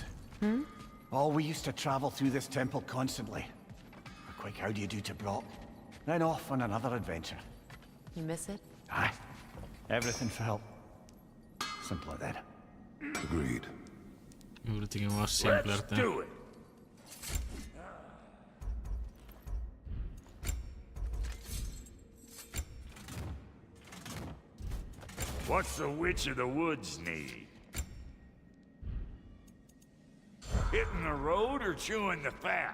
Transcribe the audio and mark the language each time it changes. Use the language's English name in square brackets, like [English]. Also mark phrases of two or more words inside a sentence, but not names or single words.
[English] Oh, we used to travel through this temple constantly. A quick how do you do to Brock, then off on another adventure. You miss it? Aye. Everything felt simpler then. Agreed. [Finnish] Yritinkin vaan simpler tää. [English] What's the Witch of the Woods need? Hitting the road or chewing the fat?